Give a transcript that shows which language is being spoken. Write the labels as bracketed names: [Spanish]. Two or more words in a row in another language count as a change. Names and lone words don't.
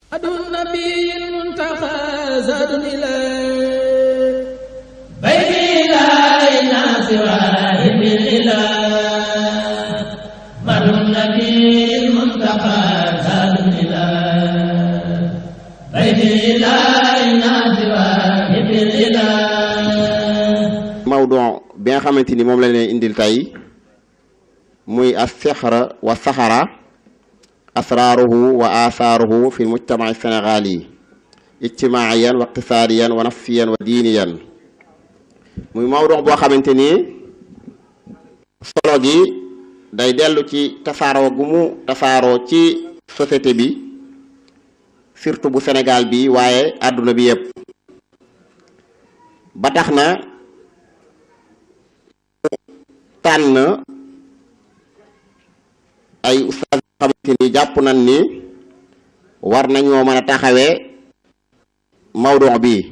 [Arabic] النبي المنتقى زاد إلى بيت لا الناس واهب الإله مر النبي المنتقى زاد إلى بيت لا الناس واهب الإله. [Wolof] mawdu bi nga xamante ni moom la leen indil tey muy [Arabic] السحر وسحره أسراره وآثاره في المجتمع السنغالي اجتماعيا واقتصاديا ونفسيا ودينيا. [Wolof] muy mawdu boo xamante ni solo gi day dellu ci tasaaroo gu mu tasaaroo ci société bi surtout bu Sénégal bi waaye àdduna bi yépp ba tax na tànn ay ustaas yoo xamante ni jàpp nañ ni war nañoo mën a taxawee mawdu bi.